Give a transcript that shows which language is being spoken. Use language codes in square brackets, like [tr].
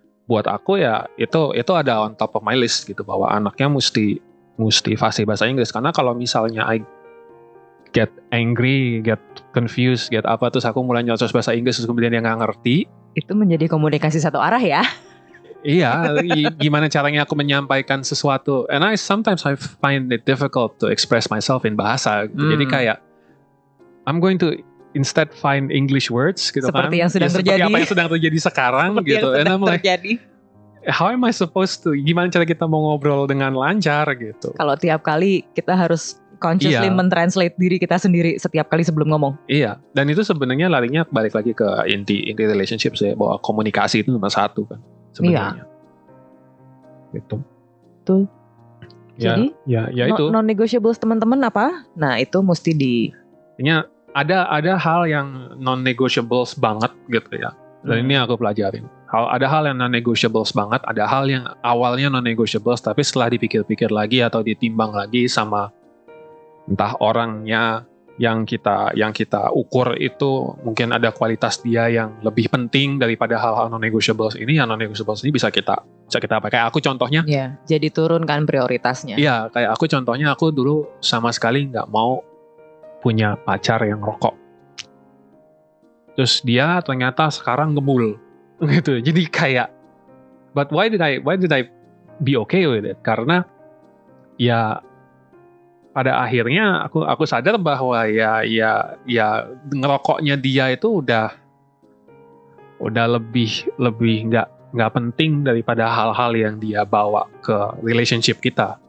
[id] Buat aku ya itu ada [en] on top of my list [id] gitu, bahwa anaknya mesti fasih bahasa Inggris. Karena kalau misalnya [en] I get angry, get confused, get [id] apa, terus aku mulai nyocos bahasa Inggris terus kemudian dia nggak ngerti, itu menjadi komunikasi satu arah ya. Iya, gimana caranya aku menyampaikan sesuatu. [en] And sometimes I find it difficult to express myself in bahasa. [id] Jadi kayak [en] I'm going to instead find English words gitu [id] seperti kan. Yang sedang terjadi. Seperti apa yang sedang terjadi sekarang seperti gitu. [en] And I'm like, how am I supposed to? [id] Gimana cara kita mau ngobrol dengan lancar gitu? Kalau tiap kali kita harus consciously mentranslate diri kita sendiri setiap kali sebelum ngomong. Iya, dan itu sebenarnya larinya balik lagi ke inti relationship sih, bahwa komunikasi itu nomor satu kan sebenarnya. Gitu. Tuh. Jadi ya itu non-negotiables teman-teman apa? Nah, itu mesti ada hal yang non-negotiables banget gitu ya. Dan ini aku pelajarin. Ada hal yang non-negotiables banget, ada hal yang awalnya non-negotiables tapi setelah dipikir-pikir lagi atau ditimbang lagi sama entah orangnya yang kita ukur itu, mungkin ada kualitas dia yang lebih penting daripada hal-hal non-negotiables ini. Yang non-negotiables ini bisa kita apa? Kayak aku contohnya. Iya, jadi turunkan prioritasnya. Iya, kayak aku contohnya, aku dulu sama sekali nggak mau punya pacar yang rokok. Terus dia ternyata sekarang ngebul gitu. Jadi kayak, [en] but why did I be okay with it? [id] Karena ya pada akhirnya aku sadar bahwa ya ngerokoknya dia itu udah lebih nggak penting daripada hal-hal yang dia bawa ke relationship kita.